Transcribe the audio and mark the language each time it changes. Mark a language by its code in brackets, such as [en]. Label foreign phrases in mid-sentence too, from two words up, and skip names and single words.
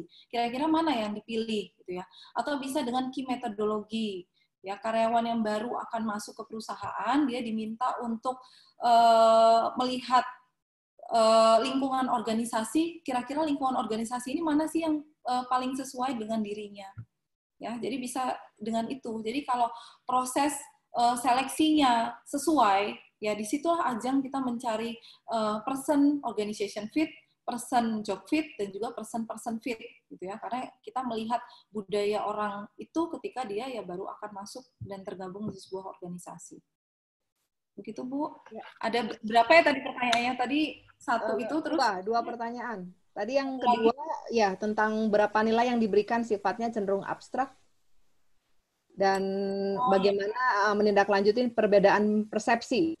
[id] Kira-kira mana yang dipilih, gitu ya? Atau bisa dengan key metodologi, ya, karyawan yang baru akan masuk ke perusahaan, dia diminta untuk melihat lingkungan organisasi, kira-kira lingkungan organisasi ini mana sih yang paling sesuai dengan dirinya, ya. Jadi bisa dengan itu. Jadi kalau proses seleksinya sesuai, ya disitulah ajang kita mencari [en] person organization fit, person job fit, [id] dan juga [en] person fit, [id] gitu ya. Karena kita melihat budaya orang itu ketika dia ya baru akan masuk dan tergabung di sebuah organisasi. Begitu, Bu. Ya. Ada berapa ya tadi pertanyaannya? Tadi satu itu, terus dua pertanyaan. Tadi yang kedua ya tentang berapa nilai yang diberikan sifatnya cenderung abstrak dan bagaimana menindaklanjuti perbedaan persepsi.